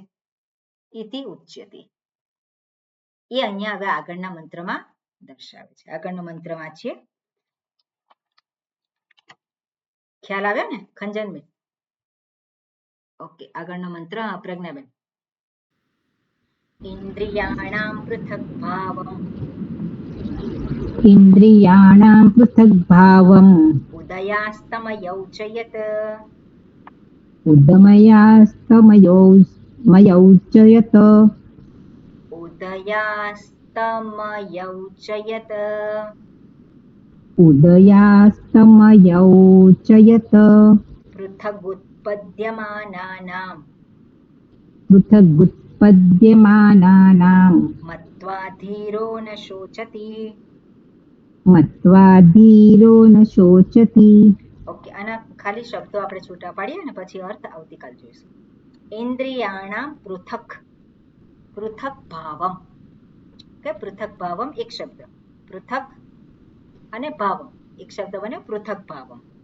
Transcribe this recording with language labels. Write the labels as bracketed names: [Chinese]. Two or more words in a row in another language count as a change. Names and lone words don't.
[Sanskrit] इति उच्यते. [Gujarati] એ અહીંયા હવે આગળના મંત્રમાં દર્શાવે છે. આગળનો મંત્ર વાંચીએ. ખ્યાલ આવ્યો ને ખંજનબેન? ઓકે, આગળનો મંત્ર પ્રજ્ઞાબેન. [Sanskrit] इन्द्रियाणां पृथग्भावम् इन्द्रियाणां पृथग्भावम् उदयास्तमयौ च यत् उदमयास्तमयो मयौ च यत् उदयास्तमयौ च यत् उदयास्तमयौ च यत् पृथगुत्पद्यमानानां पृथगुत्पद्यमानानां मत्वा धीरो न शोचति. मत्वा धीरो न शोचति. [Gujarati] ઓકે, આના ખાલી શબ્દો આપણે છૂટા પાડીએ અને પછી અર્થ આવતીકાલ જોઈશું. [Sanskrit] इन्द्रियाणां पृथक, पृथक भावम. [Gujarati] કે [Sanskrit] पृथक भावम [Gujarati] એક શબ્દ, પૃથક અને ભાવમ એક શબ્દ બને [Sanskrit] पृथक भावम.